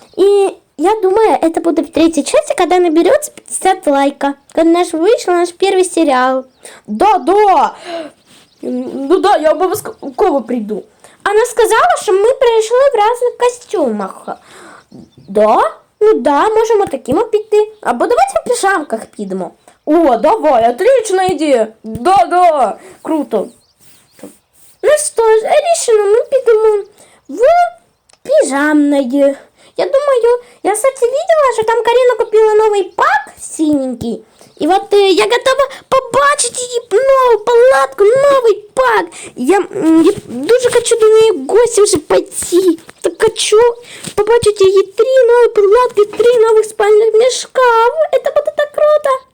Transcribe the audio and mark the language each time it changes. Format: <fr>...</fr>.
<ru>И я думаю, это будет в третьей части, когда наберется 50 лайков. Когда вышел наш первый сериал. Да. Ну да, я обовязково приду. Она сказала, что мы пришли в разных костюмах. Да?</ru> <uk>Ну да, можемо такими піти. Або давайте в піжамках підемо.</uk> <ru>О, давай, отличная идея. Да, круто. Ну что ж, решено, мы підемо в пижамное. Я думаю, я, кстати, видела, что там Карина купила новый пак синенький. И вот я готова побачить її нову палатку, новий пак.</ru> <uk>Я дуже хочу до неї в гості вже пойти.</uk> <ru>Так хочу побачить її 3 новые палатки, 3 новых спальных мешка. Это будет так круто.</ru>